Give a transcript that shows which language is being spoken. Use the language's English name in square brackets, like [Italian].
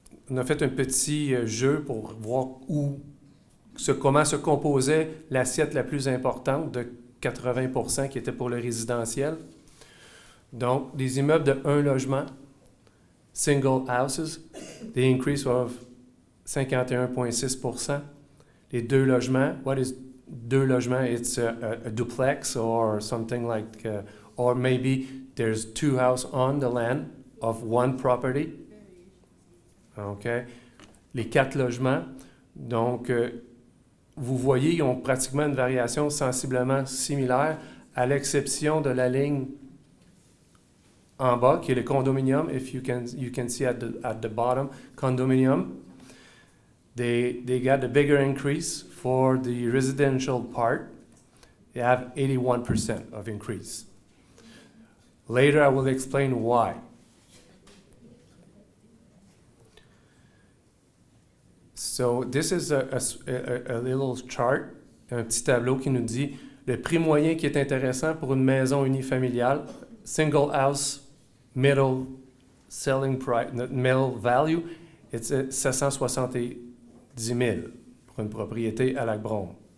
[French] on a fait un petit jeu pour voir comment se composait l'assiette la plus importante de 80% qui était pour le résidentiel. Donc, des immeubles de un logement, [English] single houses, the increase of 51,6%. [French] Les deux logements, [English] what is [French] deux logements? [English] It's a duplex or something like, or maybe there's two houses on the land of one property. Okay. [French] Les quatre logements, donc vous voyez, ils ont pratiquement une variation sensiblement similaire, à l'exception de la ligne en bas, qui est le condominium. [English] If you can see at the bottom, condominium. They got a bigger increase for the residential part. They have 81% of increase. Later, I will explain why. So this is a little chart, [French] un petit tableau qui nous dit le prix moyen qui est intéressant pour une maison unifamiliale, [English] single house, middle selling price, middle value, it's 770 000 [French] pour une propriété à Lac-Brome.